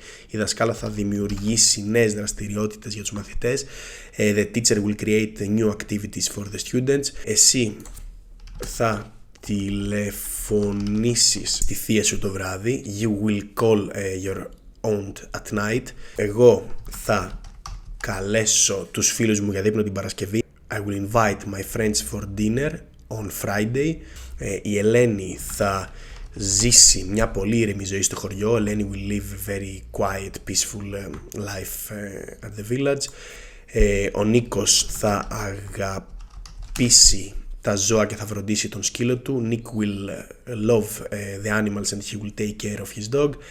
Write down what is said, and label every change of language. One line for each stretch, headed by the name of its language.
Greek: Η δασκάλα θα δημιουργήσει νέες δραστηριότητες για τους μαθητές.
English: The teacher will create new activities for the students.
Greek: Εσύ θα τηλεφωνήσεις τη θεία σου το βράδυ.
English: You will call your aunt at night.
Greek: Εγώ θα καλέσω τους φίλους μου για δείπνο την Παρασκευή.
English: I will invite my friends for dinner on Friday.
Greek: Η Ελένη θα ζήσει μια πολύ ήρεμη ζωή στο χωριό.
English: Ελένη will live a very quiet, peaceful life at the village.
Greek: Ο Νίκος θα αγαπήσει τα ζώα και θα φροντίσει τον σκύλο του.
English: Nick will love the animals and he will take care of his dog.